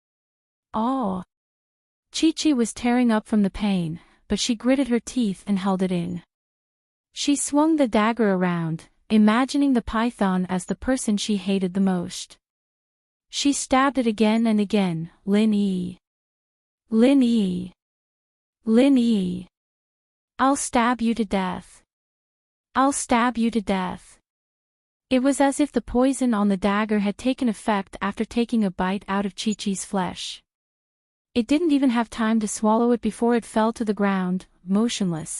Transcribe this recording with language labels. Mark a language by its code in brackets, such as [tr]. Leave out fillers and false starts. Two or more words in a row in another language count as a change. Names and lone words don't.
[en] Oh! Chi-Chi was tearing up from the pain, but she gritted her teeth and held it in. She swung the dagger around, imagining the python as the person she hated the most. She stabbed it again and again. Lin-Yi. Lin-Yi. Lin-Yi. I'll stab you to death. I'll stab you to death. It was as if the poison on the dagger had taken effect after taking a bite out of Chi-Chi's flesh. It didn't even have time to swallow it before it fell to the ground, motionless.